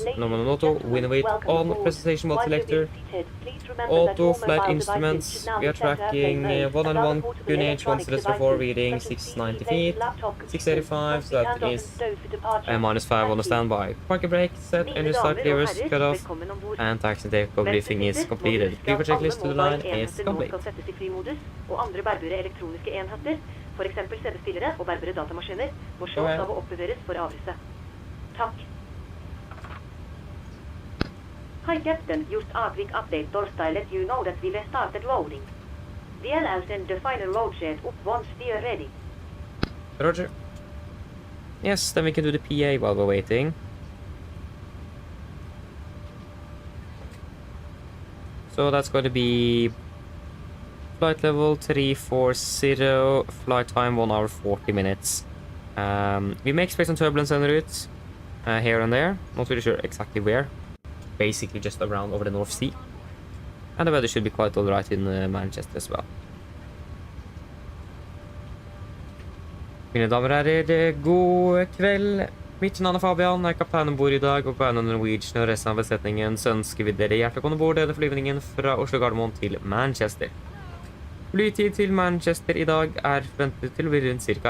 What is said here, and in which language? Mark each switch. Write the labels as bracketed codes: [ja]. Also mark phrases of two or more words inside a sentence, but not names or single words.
[en] Normal auto, window weight on, presentation mode selector. Auto flight instruments, we are tracking 101 QNH 104 reading 690 feet, 685, so that is -5 on the standby. Parking brake set, engine start levers cut off, and taxi takeoff briefing is completed. Departure checklist to the line is complete. [no] For eksempel CD-spillere og bærbare datamaskiner må slås av og oppbevares for avreise. Takk. [en] Hi Captain, just a quick update Torsday let you know that we have started loading. We'll now send the final load shed up once we are ready. Roger. Yes, then we can do the PA while we're waiting. So that's going to be flight level 340, flight time 1 hour 40 minutes. We may expect some turbulence en route, here and there, not really sure exactly where. Basically just around over the North Sea. And the weather should be quite alright in Manchester as well. [no] Mine damer og herrer, god kveld. Mitt navn er Fabian, jeg er kaptein ombord i dag, og på vegne av Norwegian og resten av besetningen så ønsker vi dere hjertelig velkommen ombord denne flyvningen fra Oslo Gardermoen til Manchester. Flytid til Manchester i dag er forventet til å bli rundt ca.